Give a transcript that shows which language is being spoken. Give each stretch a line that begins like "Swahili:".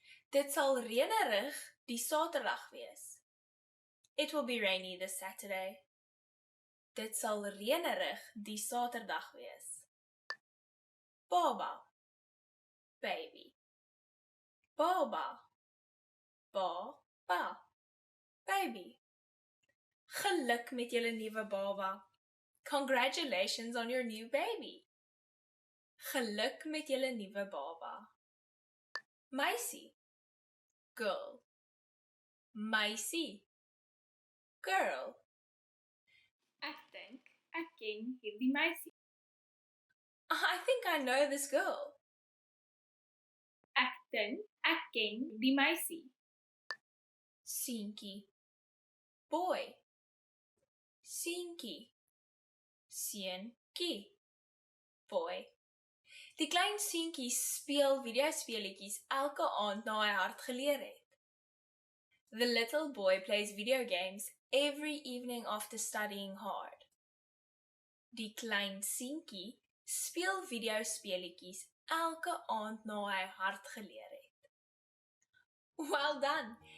Afrikaans: Dit sal reënerig die Saterdag wees.
English: It will be rainy this Saturday.
Afrikaans: Dit sal reënerig die Saterdag wees. Baba. Baby. Baba. Baba. Baby. Geluk met julle nuwe baba.
English: Congratulations on your new baby.
Afrikaans: Geluk met julle nuwe baba. Meisie. Girl. Meisie. Girl. Ek dink ek ken hierdie meisie.
English: I think I know this girl.
Afrikaans: Ek dink ek ken die meisie. Seentjie. Boy. Seentjie. Seentjie. Boy. Die klein seentjie speel videospeletjies elke aand na hy hard geleer het.
English: The little boy plays video games every evening after studying hard.
Afrikaans: Die klein seentjie speel video speletjies elke aand na hy hard geleer het.
English: Well done!